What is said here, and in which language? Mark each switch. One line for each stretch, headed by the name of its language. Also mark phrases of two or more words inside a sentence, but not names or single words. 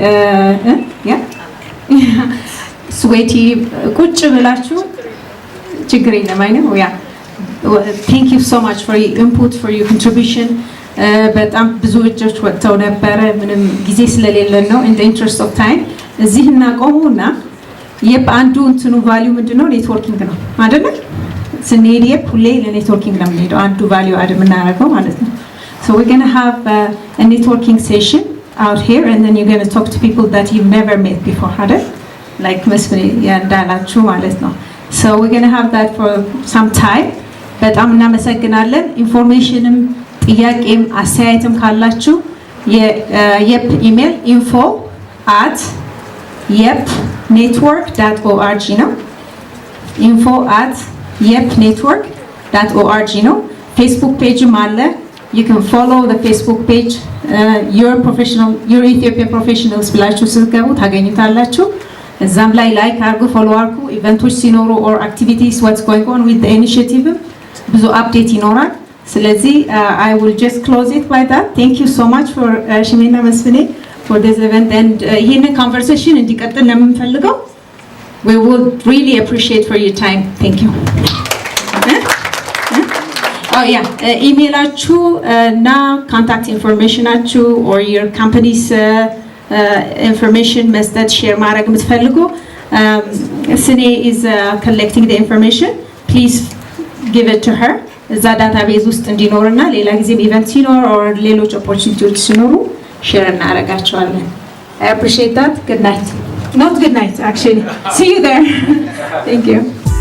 Amharic: ስዌቲ ቁጭ ብላችሁ ችግር የለም አይነው ያ
English: thank you so much for your input for your contribution።
Amharic: በጣም ብዙ እጆች ወጥተው ነበረ። ምንም ጊዜ ስለሌለን ነው
English: in the interest of time
Amharic: እዚህ እናቆሙና የአንዱ እንትኑ ቫልዩ ምንድነው ኔትወርኪንግ ነው አይደል? ስንሄድ ሁሌ ለኔትወርኪንግ ነው የምንሄደው አንዱ ቫልዩ አድ የምናደርገው ማለት ነው።
English: So we're going to have a networking session out here and then you're going to talk to people that you've never met before አይደል? like
Amharic: መስፍኔ እንዳላችሁ ማለት ነው።
English: So we're going to have that for some time.
Amharic: በጣም እናመሰግናለን። ኢንፎርሜሽንም ጥያቄም አስተያየትም ካላችሁ የየፕ ኢሜል info@yepnetwork.org ነው። info@yepnetwork.org ነው። ፌስቡክ ፔጅም አለ።
English: You can follow the Facebook page.
Amharic: Your Ethiopian Professionals ብላችሁ ስትገቡ ታገኙታላችሁ። እዛም ላይ ላይክ አድርጉ፣ ፎሎ አድርጉ። ኢቨንቶች ሲኖሩ
English: or activities what's going on with the initiative
Amharic: ብዙ አፕዴት ይኖራል። ስለዚህ
English: I will just close it by that. Thank you so much for ሽሜና መስፍኔ for this event and ይህንን conversation
Amharic: እንዲቀጥል ነው የምንፈልገው.
English: We would really appreciate for your time. Thank you. Oh yeah,
Amharic: ኢሜላችሁ እና
English: contact informationአችሁ or your company's information መስጠት share
Amharic: ማድረግ የምትፈልጉ
English: ስኔ is collecting the information. Please give it to her.
Amharic: እዛ ዳታቤዝ ውስጥ እንዲኖርና ሌላ ጊዜም ኢቨንት ሲኖር or ሌሎች opportunities ሲኖሩ share እናደርጋቸዋለን.
English: I appreciate that. Good night. Not good night actually. See you there. Thank you.